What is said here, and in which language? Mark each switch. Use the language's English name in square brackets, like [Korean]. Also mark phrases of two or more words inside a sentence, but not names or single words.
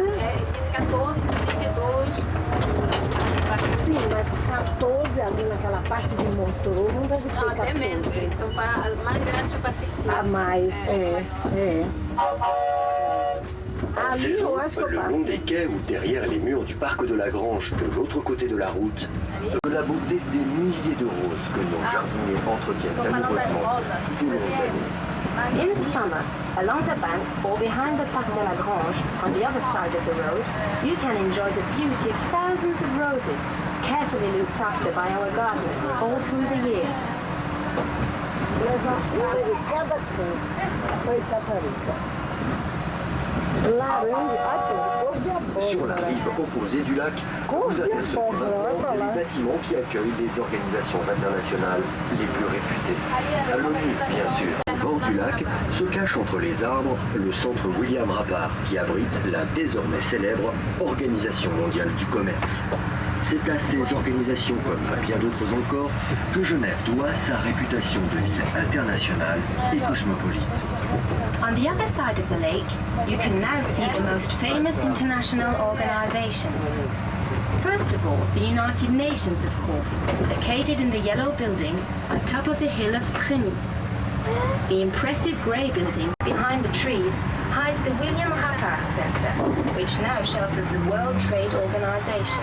[Portuguese] É, esse 14, esse 32. Sim, mas 14 ali naquela parte de motor não deve ter Não, até 14. menos. Então, para mais grande superficial. A mais, é. [French] En [Portuguese] Ali [French] saison, [Portuguese] eu acho que eu [French] le long [Portuguese] passo. [French] des quais ou derrière les murs du parc de la Grange, de l'autre côté de la route, de la beauté des milliers de roses que nos jardiniers entretiennent [Portuguese] Tô falando das [French] amoureusement [Portuguese] rosas. [French] tout au long de l'année. [English] In the summer, along the banks or behind the Parc de la Grange, on the other side of the road, you can enjoy the beauty of thousands of roses, carefully looked after by our gardeners all through the year. [Portuguese] Levar uma de cada canto para Itaparica. Laranja, cor de abóbora. [French] Sur la rive opposée du lac, vous apercevez maintenant les bâtiments qui accueillent les organisations internationales les plus réputées. À l'ONU, bien sûr. Au bord du lac se cache entre les arbres le centre William Rappard, qui abrite la désormais célèbre Organisation mondiale du commerce. C'est à ces organisations, comme à bien d'autres encore, que Genève doit sa réputation de ville internationale et cosmopolite. [English] On the other side of the lake, you can now see the most famous international organizations. First of all, the United Nations, of course, located in the yellow building on top of the hill of Cluny. The impressive grey building behind the trees hides the William Rappard Center, which now shelters the World Trade Organization.